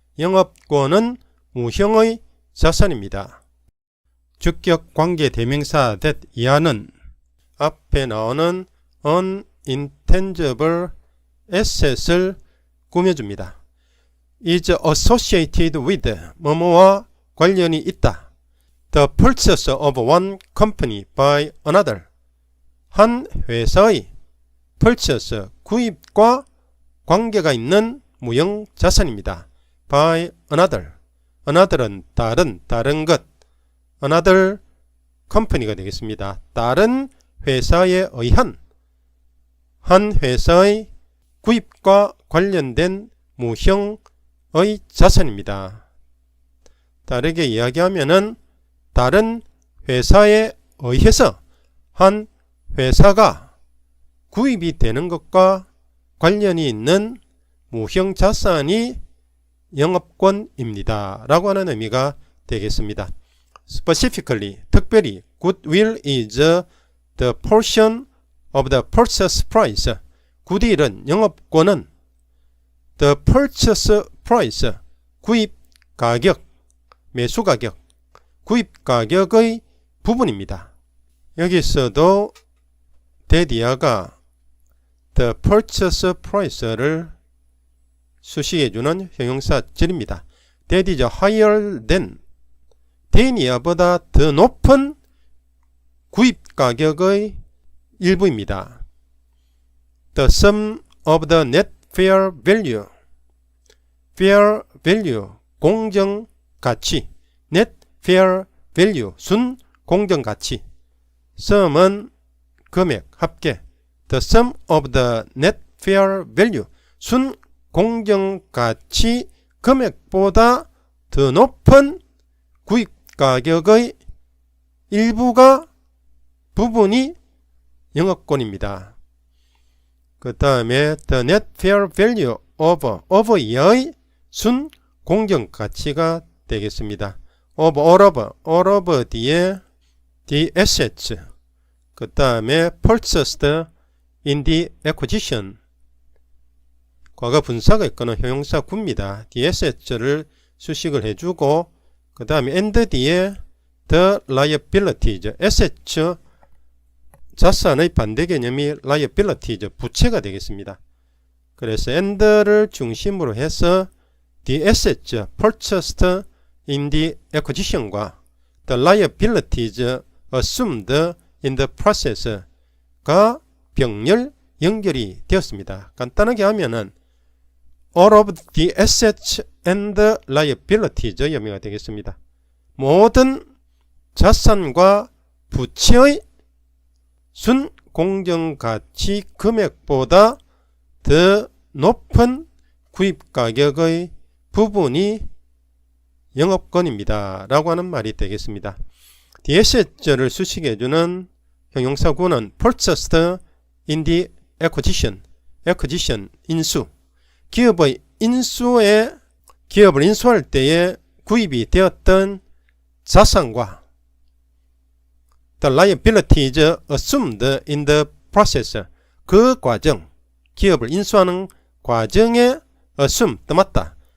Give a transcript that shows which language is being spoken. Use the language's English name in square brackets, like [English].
[Korean] 영업권은 무형의 자산입니다. 주격 관계 대명사 that 이하는 앞에 나오는 [English] an intangible asset [Korean] 을 꾸며줍니다. [English] is associated with, [Korean] 뭐뭐와 관련이 있다. [English] The purchase of one company by another. [Korean] 한 회사의 purchase, 구입과 관계가 있는 무형 자산입니다. [English] by another. another [Korean] 은 다른 것. [English] another company [Korean] 가 되겠습니다. 다른 회사에 의한 한 회사의 구입과 관련된 무형의 자산입니다. 다르게 이야기하면은 다른 회사에 의해서 한 회사가 구입이 되는 것과 관련이 있는 무형 자산이 영업권입니다. 라고 하는 의미가 되겠습니다. [English] Specifically, 특별히 goodwill is the portion of the purchase price. [Korean] goodwill은 영업권은 [English] the purchase price, [Korean] 구입 가격, 매수 가격, 구입 가격의 부분입니다. 여기서도 대디아가 [English] the purchase price [Korean] 를 수식해주는 형용사절입니다. [English] That is higher than, [Korean] than이야보다 더 높은 구입 가격의 일부입니다. [English] The sum of the net fair value, fair value, 공정 가치, net fair value, 순 공정 가치. [Korean] sum은 금액, 합계. [English] The sum of the net fair value, [Korean] 순 공정 가치 금액보다 더 높은 구입 가격의 일부가, 부분이 영업권입니다. 그 다음에 the net fair value over 이하의 순 공정 가치가 되겠습니다. all of 뒤에 [English] the assets, [Korean] 그 다음에 [English] purchased in the acquisition, [Korean] 과거 분사가 있거나 형용사 구입니다. the assets를 수식을 해주고 그 다음에 and 뒤에 [English] the liabilities, [Korean] assets 자산의 반대 개념이 liabilities, 부채가 되겠습니다. 그래서 and를 중심으로 해서 [English] the assets purchased in the acquisition과 the liabilities assumed in the process [Korean] 가 병렬 연결이 되었습니다. 간단하게 하면은 [English] all of the assets and the liabilities [Korean] 의미가 되겠습니다. 모든 자산과 부채의 순 공정가치 금액보다 더 높은 구입 가격의 부분이 영업권입니다. 라고 하는 말이 되겠습니다. [English] the assets를 [Korean] 수식해주는 형용사구는 [English] purchased in the acquisition, 인수. [Korean] 기업을 인수할 때에 구입이 되었던 자산과 [English] the liabilities assumed in the process, [Korean] 그 과정, 기업을 인수하는 과정에 assume, 떠맡다.